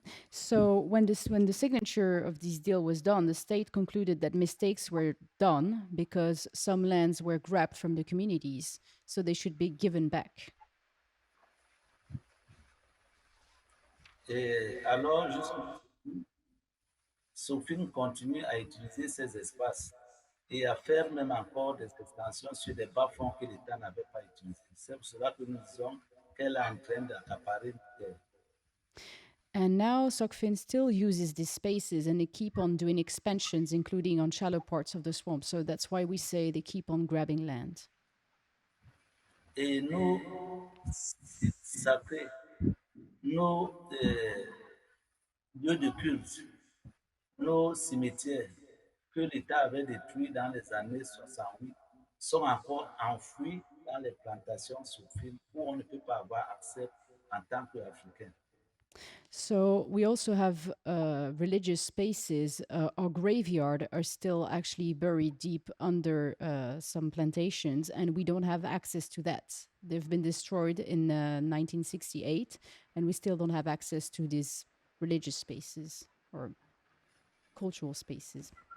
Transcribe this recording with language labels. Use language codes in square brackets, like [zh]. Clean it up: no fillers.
[en] So when the signature of this deal was done, the state concluded that mistakes were done because some lands were grabbed from the communities, so they should be given back. [fr] Et alors, SOFIN continue à utiliser ces espaces et à faire même encore des extensions sur des bas-fonds que l'État n'avait pas utilisés. C'est pour cela que nous disons qu'elle est en train d'accaparer des terres. [en] And now SOCFIN still uses these spaces and they keep on doing expansions, including on shallow parts of the swamp. So that's why we say they keep on grabbing land. [fr] Et nos sites sacrés, nos lieux de culte, nos cimetières que l'État avait détruits dans les années 68 sont encore enfouis dans les plantations SOFIN où on ne peut pas avoir accès en tant qu'Africain. [en] So we also have religious spaces. Our graveyard are still actually buried deep under some plantations, and we don't have access to that. They've been destroyed in 1968, and we still don't have access to these religious spaces or cultural spaces.